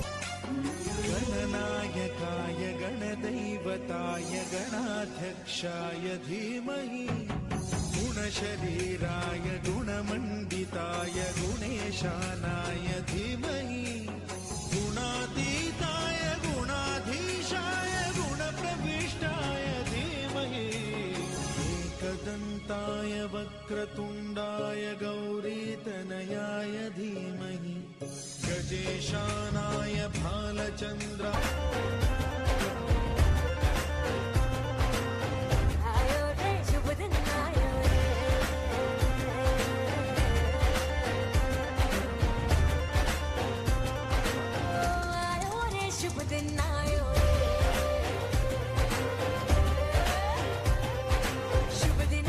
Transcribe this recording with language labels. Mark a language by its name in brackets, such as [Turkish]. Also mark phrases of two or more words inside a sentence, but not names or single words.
[Sanskrit] गणनायकाय गणदैवताय गणाध्यक्षाय धीमहि गुणशरीराय गुणमण्डिताय गुणेशानाय धीमहि गुणातीताय गुणाधीशाय गुणप्रविष्टाय धीमहि एकदन्ताय वक्रतुण्डाय गौरीतनयाय धीमहि गजेशानाय भालचन्द्रा [Hindi] आयो रे शुभ दिन आयो रे आयो रे शुभ दिन आयो रे शुभ दिन